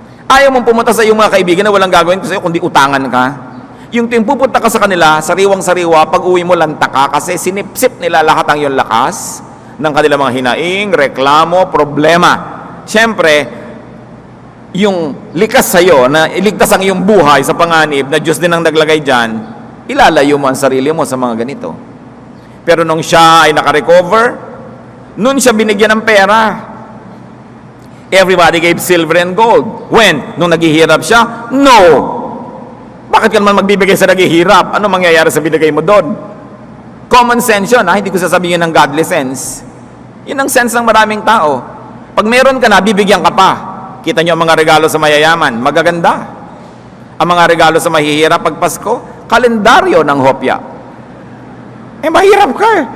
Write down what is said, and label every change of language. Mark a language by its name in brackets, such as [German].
[Filipino] Ayaw mong pumunta sa iyong mga kaibigan na walang gagawin sa'yo kundi utangan ka? Yung tuwing pupunta ka sa kanila, sariwang-sariwa, pag uwi mo lanta ka kasi sinipsip nila lahat ang iyong lakas ng kanilang mga hinaing, reklamo, problema. Siyempre, yung likas sa'yo na iligtas ang iyong buhay sa panganib na Diyos din ang naglagay dyan, ilalayo mo ang sarili mo sa mga ganito. Pero nung siya ay nakarecover, nun siya binigyan ng pera. [English] Everybody gave silver and gold. [Filipino] When? Nung naghihirap siya? No! Bakit ka naman magbibigay sa naghihirap? Ano mangyayari sa binigay mo doon? Common sense yun, hindi ko sasabihin ng godly sense. Yun ang sense ng maraming tao. Pag meron ka na, bibigyan ka pa. Kita nyo ang mga regalo sa mayayaman, magaganda. Ang mga regalo sa mahihirap pag Pasko, kalendaryo ng hopya. Mahirap ka.